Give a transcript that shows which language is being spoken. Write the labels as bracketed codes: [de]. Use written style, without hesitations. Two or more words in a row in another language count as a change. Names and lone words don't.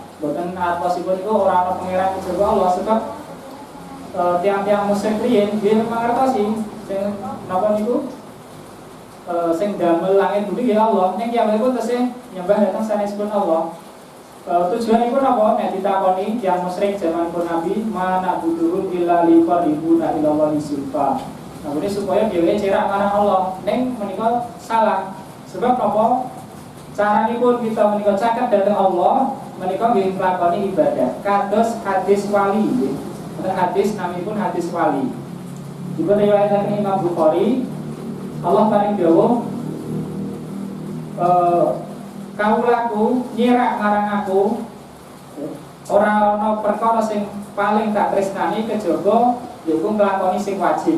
[jv] Boten artosipun iku ora ana pangeran kejaba Allah sebab tiang-tiang musyrik riyin nggih mangertosi sing napa niku sing damel langit bumi ya Allah. Ning kiyambakipun tesih nyembah dhateng sanesipun Allah. Tujuanipun apa? Nek ditakoni tiyang musyrik zamanipun Nabi, [ar] "Mana buduhum illa liqaribuna ila Allahi zulfa." [jv] Nah, [id] ini supaya [jv] dhewe cerak marang Allah. Ning menika salah. Sebab apa? Caranipun kita menika caket dhateng Allah menika nggih nglakoni ibadah. Kados hadis wali nggih. Hadis namipun hadis wali. Dipun riwayataken Imam Bukhari, Allah paring dawuh, "Kaulaku nyirak marang aku ora ana perkara sing paling tak tresnani kejaba yaiku nglakoni sing wajib."